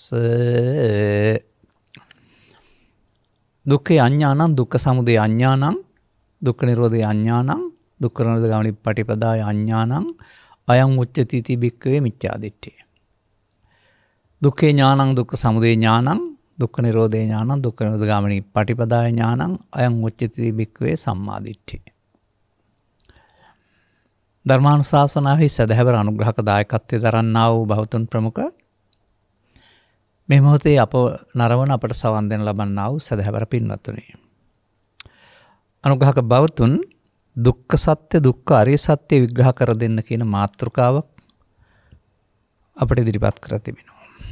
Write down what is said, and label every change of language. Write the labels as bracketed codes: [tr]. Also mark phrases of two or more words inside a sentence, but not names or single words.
[pi] දුක්ඛේ අඤ්ඤාණං දුක්ඛ සමුදය අඤ්ඤාණං දුක්ඛ නිරෝධේ අඤ්ඤාණං දුක්ඛ නිරෝධ ගාමිනී පටිපදාය අඤ්ඤාණං අයං උච්චති ති භික්ඛවේ මිච්ඡාදිට්ඨිය. දුක්ඛේ ඥානං දුක්ඛ සමුදය ඥානං දුක්ඛ නිරෝධේ ඥානං දුක්ඛ නිරෝධ ගාමිනී පටිපදාය ඥානං අයං උච්චති ති භික්ඛවේ සම්මාදිට්ඨිය. [si] ධර්මානුශාසනාවේ සදහැවර අනුග්‍රහක දායකත්වයේ දරන්නා වූ භවතුන් ප්‍රමුඛ මේ මොහොතේ අප නරවන අපට සවන් දෙන ලබන්නා වූ සදහැවර පින්වත්තුනි. අනුග්‍රහක භවතුන් දුක්ඛ සත්‍ය දුක්ඛ අරිය සත්‍ය විග්‍රහ කර දෙන්න කියන මාතෘකාවක් අපට ඉදිරිපත් කර තිබෙනවා.